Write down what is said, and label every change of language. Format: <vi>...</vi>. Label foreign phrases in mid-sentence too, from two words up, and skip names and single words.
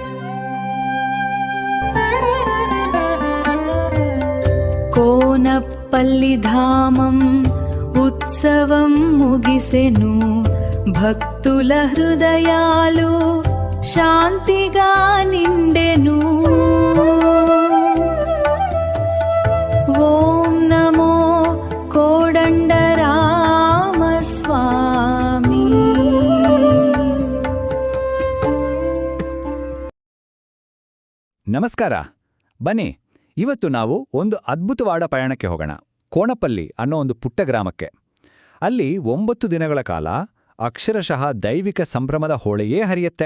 <te>కోనపల్లి ధామం ఉత్సవం ముగిసెను, భక్తుల హృదయాలు శాంతిగా నిండెను. ఓం నమో కోదంಡರಾಮಸ್ವಾಮಿ.</te> <kn>ನಮಸ್ಕಾರ. ಬನ್ನಿ, ಇವತ್ತು ನಾವು ಒಂದು ಅದ್ಭುತವಾದ ಪಯಣಕ್ಕೆ ಹೋಗೋಣ. ಕೋಣಪಲ್ಲಿ ಅನ್ನೋ ಒಂದು ಪುಟ್ಟ ಗ್ರಾಮಕ್ಕೆ. ಅಲ್ಲಿ 9 ದಿನಗಳ ಕಾಲ ಅಕ್ಷರಶಃ ದೈವಿಕ ಸಂಭ್ರಮದ ಹೋಳೆಯೇ ಹರಿಯುತ್ತೆ.</kn>